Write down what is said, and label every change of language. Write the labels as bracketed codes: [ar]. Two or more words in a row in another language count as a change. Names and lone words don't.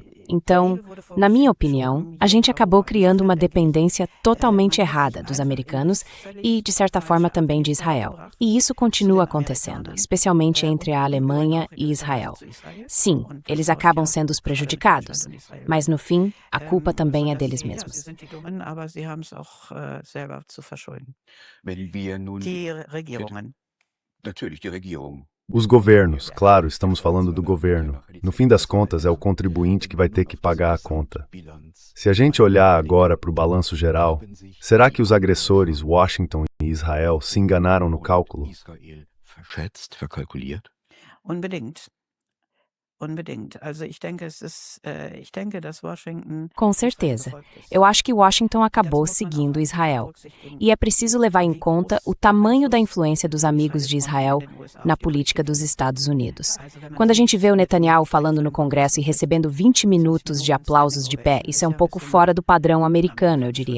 [pt] Então, na minha opinião, a gente acabou criando uma dependência totalmente errada dos americanos e, de certa forma, também de Israel. E isso continua acontecendo, especialmente entre a Alemanha e Israel. Sim, eles acabam sendo os prejudicados, mas no fim, a culpa também é deles mesmos. [de] Die Regierungen. Natürlich, die Regierung. [pt] Os governos, claro, estamos falando do governo. No fim das contas, é o contribuinte que vai ter que pagar a conta. Se a gente olhar agora para o balanço geral, será que os agressores, Washington e Israel, se enganaram no cálculo? [de] Unbedingt. Also ich denke, dass Washington. [pt] Com certeza. Eu acho que Washington acabou seguindo Israel. E é preciso levar em conta o tamanho da influência dos amigos de Israel na política dos Estados Unidos. Quando a gente vê o Netanyahu falando no Congresso e recebendo 20 minutos de aplausos de pé, isso é um pouco fora do padrão americano, eu diria.